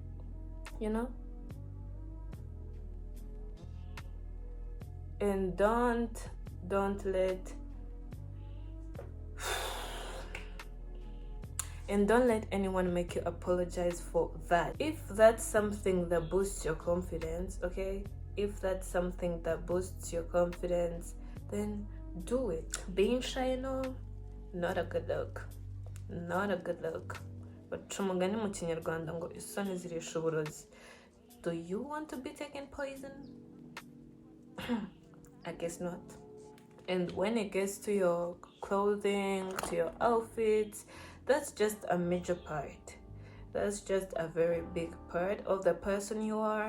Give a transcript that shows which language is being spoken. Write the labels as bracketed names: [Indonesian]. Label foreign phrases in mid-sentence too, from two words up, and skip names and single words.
[English] And don't let anyone make you apologize for that. If that's something that boosts your confidence, okay? If that's something that boosts your confidence, then do it. Being shy, not a good look. Not a good look. [Kinyarwanda] Baca umugani mu Kinyarwanda ngo isoni zirisha uburozi. [English] Do you want to be taking poison? I guess not. And when it gets to your clothing, to your outfits, that's just a major part. That's just a very big part of the person you are.